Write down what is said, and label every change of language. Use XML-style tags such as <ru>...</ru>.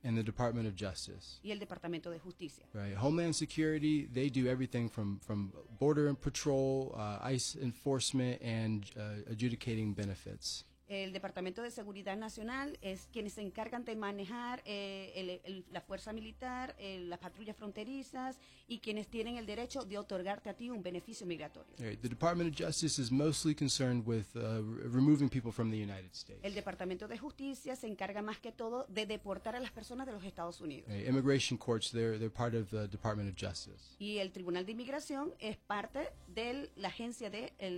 <en>And the Department of Justice.</en> <es>Y el Departamento de Justicia.</es> <en>Right. Homeland Security, they do everything from border and patrol, ICE enforcement and adjudicating benefits.</en> <es>El Departamento de Seguridad Nacional es quienes se encargan de manejar la fuerza militar, las patrullas fronterizas y quienes tienen el derecho de otorgarte a ti un beneficio migratorio.</es> <en>Right. The Department of Justice is mostly concerned with removing people from the United States.</en> <es>El Departamento de Justicia se encarga más que todo de deportar a las personas de los Estados Unidos.</es> <en>Right. Immigration courts, they're part of the Department of Justice.</en> <es>Y el Tribunal de Inmigración es parte de la agencia de</es>